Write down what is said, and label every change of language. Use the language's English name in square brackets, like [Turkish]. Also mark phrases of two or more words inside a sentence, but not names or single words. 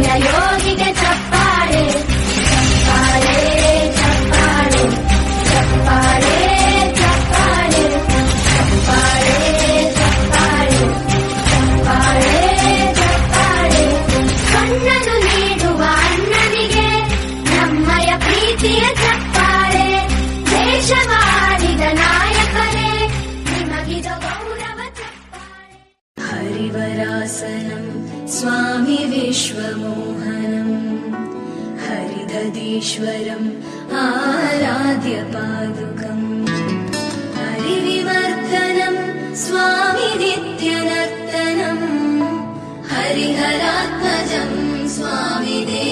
[Kannada] ಯೋಗಿಗೆ ಚಪ್ಪಾಳೆ ಚಪ್ಪಾಳೆ ಚಪ್ಪಾಳೆ ಚಪ್ಪಾಳೆ ಚಪ್ಪಾಳೆ ಚಪ್ಪಾಳೆ ಚಪ್ಪಾಳೆ ಚಪ್ಪಾಳೆ ಚಪ್ಪಾಳೆ ಕಣ್ಣನು ನೀಡುವ ಅಣ್ಣನಿಗೆ ನಮ್ಮಯ ಪ್ರೀತಿಯ ಚಪ್ಪಾಳೆ ದೇಶವಾಡಿದ ನಾಯಕರೇ ನಿಮಗಿದ ಗೌರವ ಚಪ್ಪಾಳೆ [Sanskrit] हरिवरासनम् स्वामी विश्वमोहनम् हरिदधीश्वरम् आराध्य पादुकम् हरिविवर्धनम् स्वामी नित्यनर्तनम् हरिहरात्मजम् स्वामी